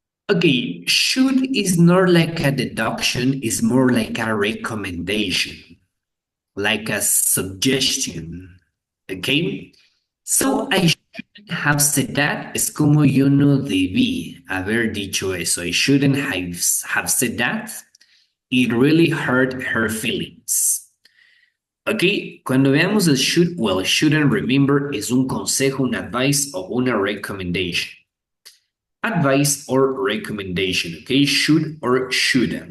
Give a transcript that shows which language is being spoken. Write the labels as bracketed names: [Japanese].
[English] Okay, should is not like a deduction, it's more like a recommendation, like a suggestion. Okay? So I shouldn't have said that. [Spanish] Es como yo no debí haber dicho eso. [English] I shouldn't have said that. It really hurt her feelings. [Spanish] Ok, cuando veamos el should, [English] well, shouldn't remember [Spanish] es un consejo, un advice o una recommendation. [English] Advice or recommendation, ok? Should or shouldn't.